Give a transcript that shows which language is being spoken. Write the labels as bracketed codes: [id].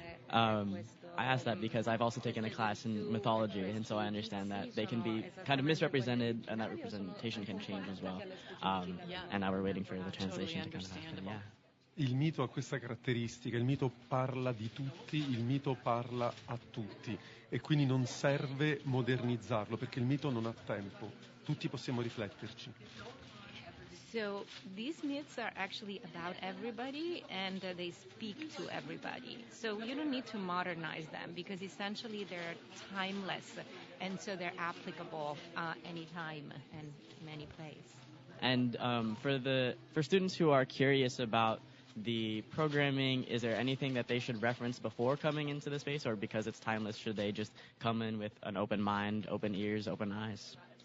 [en] I asked that because I've also taken a class in mythology, and so I understand that they can be kind of misrepresented, and that representation can change as well. And now we're waiting for the translation to kind of happen. Yeah. [it] Il mito ha questa caratteristica, il mito parla di tutti, il mito parla a tutti, e quindi non serve modernizzarlo perché il mito non ha tempo, tutti possiamo rifletterci. [en] So these myths are actually about everybody, and they speak to everybody. So you don't need to modernize them because essentially they're timeless, and so they're applicable anytime and in any place. And for students who are curious about the programming, is there anything that they should reference before coming into the space, or because it's timeless, should they just come in with an open mind, open ears, open eyes?